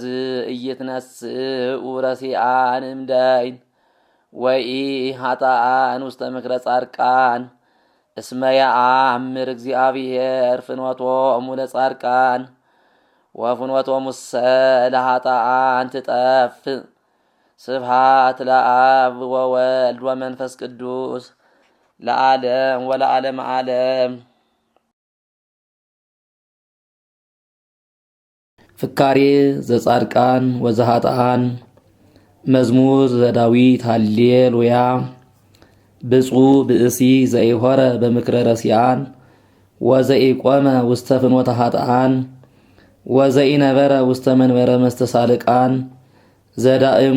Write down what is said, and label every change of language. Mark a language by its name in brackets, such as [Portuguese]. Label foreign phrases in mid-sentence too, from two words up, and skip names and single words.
[Geez] ኢይትነስኡ ረሲዓን እምደይን ወኢ ኃጥኣን ውስተ ምክረ ጻድቃን እስመ የአምር እግዚአብሔር ፍኖቶሙ ለጻድቃን ወፍኖቶሙሰ ለኃጥኣን ትጠፍእ። ስብሐት ለአብ ወወልድ ወመንፈስ ቅዱስ ለዓለም ወለዓለመ ዓለም። ፍካሬ ዘጻድቃን ወዘኃጥኣን መዝሙር ዘዳዊት ሃሌሉያ። ብፁዕ ብእሲ ዘኢሖረ በምክረ ረሲዓን ወዘኢቆመ ውስተ ፍኖተ ኃጥኣን ወዘኢነበረ ውስተ መንበረ መስተሳልቃን ዘዳእሙ